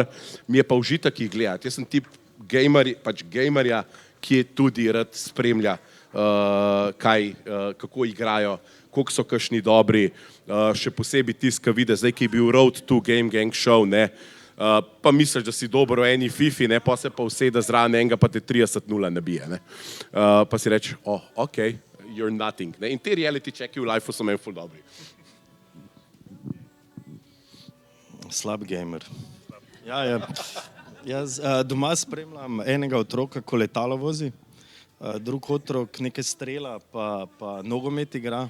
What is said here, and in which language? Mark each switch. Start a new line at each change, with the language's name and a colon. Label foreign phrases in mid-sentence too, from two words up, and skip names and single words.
Slovenian: Mi je pa užitek jih gledati. Jaz sem tip gamerja, ki tudi rad spremlja, kako igrajo, koliko so kakšni dobri, še posebej tisti, ki vidi, zdaj, ki je bil Road-to Game Gang show, ne, pa misliš, da si dobro v eni fifi, ne, pa se pa usede zraven enega, pa te 30-0 nabije, ne. Pa si reči,
English: ok, you're nothing,
Slovenian: ne, in te
English: reality checki
Slovenian: v lifeu so meni ful dobri. Slab gamer. Ja. Jaz doma spremljam enega otroka, ko letalo vozi, drug otrok nekaj strela, pa nogomet igra.